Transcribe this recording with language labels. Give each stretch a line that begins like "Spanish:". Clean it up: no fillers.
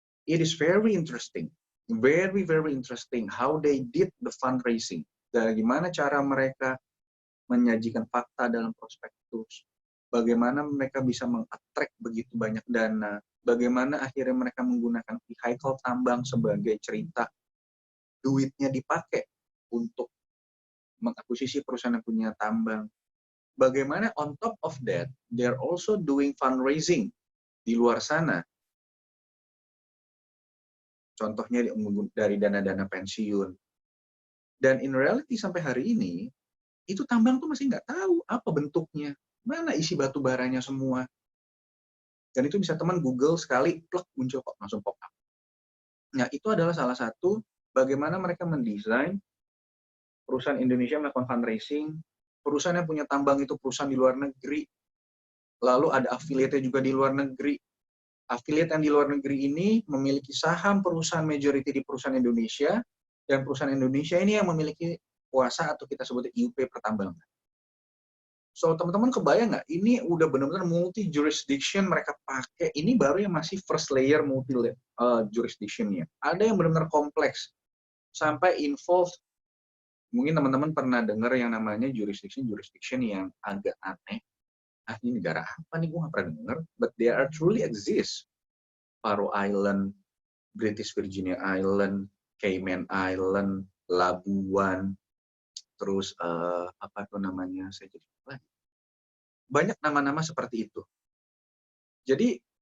English: It is very interesting, very very interesting how they did the fundraising.
Indonesian: Bagaimana cara mereka menyajikan fakta dalam prospektus, bagaimana mereka bisa meng-attract begitu banyak dana, bagaimana akhirnya mereka menggunakan vehicle tambang sebagai cerita, duitnya dipakai untuk mengakuisisi perusahaan yang punya tambang. Bagaimana
English: on top of that, they're also doing fundraising
Indonesian: di luar sana. Contohnya dari dana-dana pensiun. Dan
English: in reality
Indonesian: sampai hari ini, itu tambang tuh masih nggak tahu apa bentuknya, mana isi batu baranya semua. Dan itu bisa teman Google sekali, plek, muncul kok, langsung pop up. Nah, itu adalah salah satu bagaimana mereka mendesain perusahaan Indonesia melakukan fundraising, perusahaan yang punya tambang itu perusahaan di luar negeri, lalu ada affiliate-nya juga di luar negeri. Affiliate yang di luar negeri ini memiliki saham perusahaan majority di perusahaan Indonesia, dan perusahaan Indonesia ini yang memiliki kuasa atau kita sebut IUP pertambangan. So, teman-teman kebayang nggak? Ini udah benar-benar multi jurisdiction mereka pakai. Ini baru yang masih first layer multi jurisdiction-nya. Ada yang benar-benar kompleks. Sampai involved, mungkin teman-teman pernah dengar yang namanya jurisdiction yang agak aneh. Ini negara apa nih? Gue nggak pernah dengar.
English: But they are truly exist.
Indonesian: Faroe Island, British Virginia Island, Cayman Island, Labuan, terus apa tuh namanya, saya jadi banyak nama-nama seperti itu. Jadi